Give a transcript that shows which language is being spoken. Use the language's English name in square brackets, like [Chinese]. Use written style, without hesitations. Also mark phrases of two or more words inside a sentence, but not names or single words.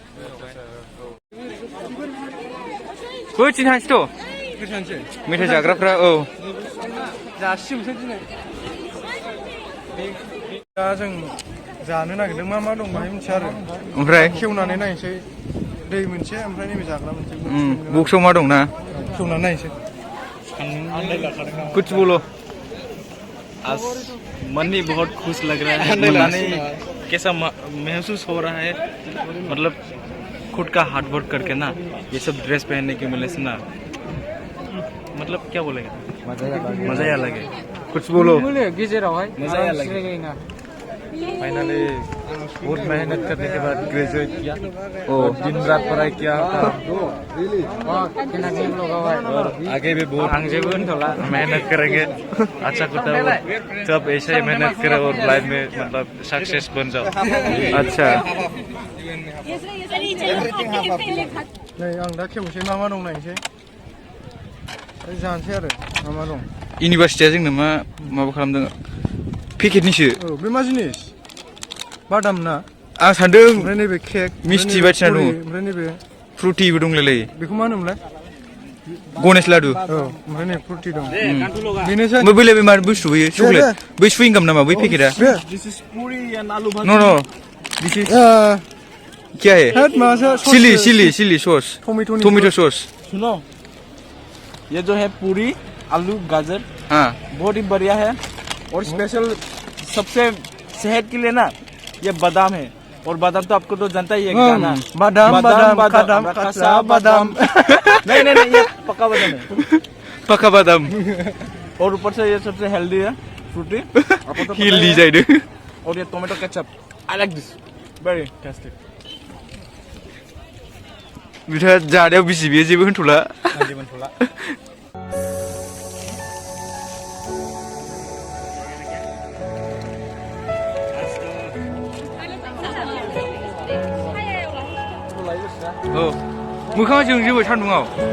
[Bodo] बैथिं थांसैथ' मेथाइ जाग्राफ्रा औ जासिमसै दिनै दा जों जानो नागिरदों मा दं बाहाय मिथिया आरो ओमफ्राय खेवनानै नायनोसै दै मोनसे ओमफ्राय नैबे जाग्रा मोनसे बक्सआव मा दं ना खेवनानै नायनोसै [Hindi] कुछ बोलो आज मन ही बहुत खुश लग रहा है पता नहीं कैसा महसूस हो रहा है मतलब खुद का [English] hard work [Hindi] करके ना ये सब ड्रेस पहनने के मिले से ना मतलब क्या बोलेगा मजा ही अलग है कुछ बोलो [Bodo] गेजेरावहाय [Hindi] मजा ही अलग है फाइनली बहुत मेहनत करने के बाद ग्रेजुएट किया और दिन रात पढ़ाई किया और आगे भी बहुत मेहनत करेंगे अच्छा करता है सब ऐसे ही मेहनत करे और लाइफ में मतलब सक्सेस बन जाओ अच्छा [Bodo] नै आं दा खेवनोसै मा दं नायनोसै जानोसै आरो मा दं इउनिभारसिटिया जोंनो माबा खालामदों पेकेटनिसो औ बे मा जिनिस बादाम ना आं सानदों ओमफ्राय नैबे केक मिस्टि बायदिसिना दं ओमफ्राय नैबे फ्रुटिबो दंलायलायो बेखौ मा होनोमोनलाय गणेश लादु औ ओमफ्राय नै फ्रुटि दं बेनोसै ओमफ्राय बैलाय बे मा बुस्थु बैयो चक्लेट बै सुइंगाम नामा बै पेकेटआ [English] no this is [Hindi] क्या है [English] chili sauce tomato sauce [Hindi] सुनो ये जो है पूरी आलू गाजर हाँ बहुत ही बढ़िया है और स्पेशल सबसे सेहत के लिए ना ये बादाम है और बादाम तो आपको तो जानता ही है गाना बादाम बादाम कच्चा बादाम नहीं ये पक्का बादाम है पक्का बादाम और ऊपर से ये सबसे हेल्दी है फ्रूटी [Bodo] हेल्दी जाहैदों [Hindi] और ये [English] tomato ketchup I like this very tasty [Bodo] बिथाङा जानायाव बिसि बेयो जेबो होनथ'ला औ मोखाङा जोंजोबो सान्दुङाव